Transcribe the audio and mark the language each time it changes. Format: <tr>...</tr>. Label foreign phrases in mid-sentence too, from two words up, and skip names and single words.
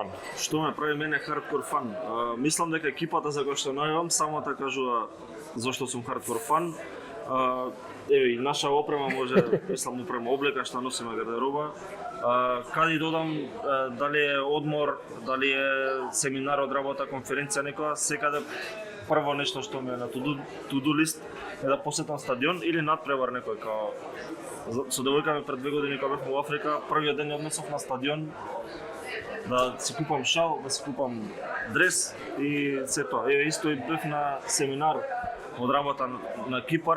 <mk>Што ме прави мене хардкор фан? Мислам дека екипата за која што најавам само та кажува зошто сум хардкор фан. Еве и наша опрема може, мислам опрема облека што носиме гардероба. Каде додам, дали е одмор, дали е семинар од работа, конференција некоја, секаде прво нешто што ми е на</mk> <en>to-do list</en> <mk>е да посетам стадион или надпревар некој као со девојка ми пред 2 години кога бевме во Африка, првиот ден ја однесов на стадион да си купам шал, да си купам дрес и се тоа. Еве исто и бев на семинар од работа на Кипар.</mk>